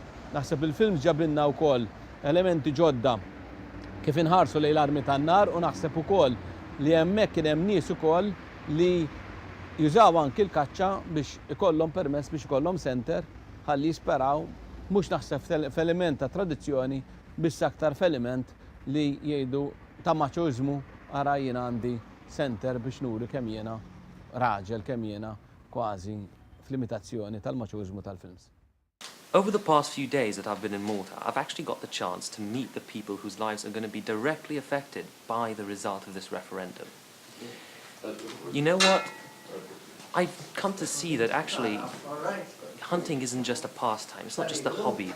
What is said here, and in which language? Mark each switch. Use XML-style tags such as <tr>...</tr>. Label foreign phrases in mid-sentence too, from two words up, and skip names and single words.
<mt>Naħseb il-films ġabilna wkoll elementi ġodda kif inħarsu lejn l-armi tan-nar u naħseb ukoll li hemmhekk kien hemm nies ukoll li jużaw anki l-kaċċa biex ikollhom permess biex ikollhom center ħalli jisperaw mhux naħseb f'element ta' tradizzjoni biss aktar f'element li jgħidu ta' maċożmu ara jiena għandi center biex nuri kemm jiena raġel kemm jiena kważi f'limitazzjoni tal-maċożmu tal-films.</mt> <en>Over the past few days that I've been in Malta, I've actually got the chance to meet the people whose lives are going to be directly affected by the result of this referendum. You know what? I've come to see that actually hunting isn't just a pastime, it's not just a hobby.</en>